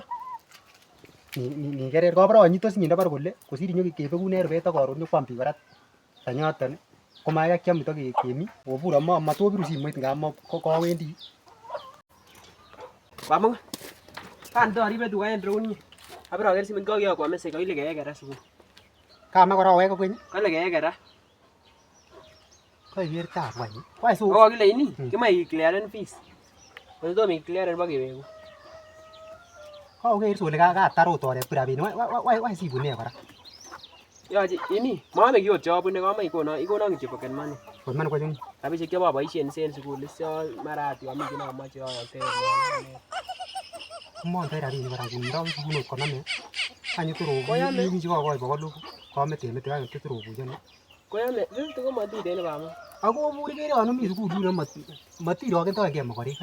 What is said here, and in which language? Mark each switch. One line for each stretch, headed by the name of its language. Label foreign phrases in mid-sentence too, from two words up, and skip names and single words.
Kalenjin: Ni kerer kabare anyitosinye ndabare kole kosir nyokebekun en rubet ak karon nyokwam biik kora tanyoton komakai kiam ito kemi obur amatobiru simoit ngap kawendi. Bamongo. Kan toribe tuga en drone. Abiro aker simoit kokiyokwa message kole kekera sukul. Kama kora owek kokeny. Kole kekera. Koiker tab wany.
English: Why so?
Kalenjin: Ko kile ini kimoe clearen fees. Ko tom clearen bakewegu. Koker sole katar ot oret rabinik. Why sibune kora? Yoche ini maame kiyot chobune kama ikonon kityo
English: pocket money. Pocket money
Kalenjin: ko chung. Rabishek cheboboisien en sukul isio mara ati ami kina amache ayokte. Mondoi rabinik kora kundo sukul konome. Anyo toro yimi chikokoi bogol komete mete ak toro buchene. Koyame vitu ko matiten bamo. Ako buri kere ano mi sukul yuno matiroken toenge mokorek.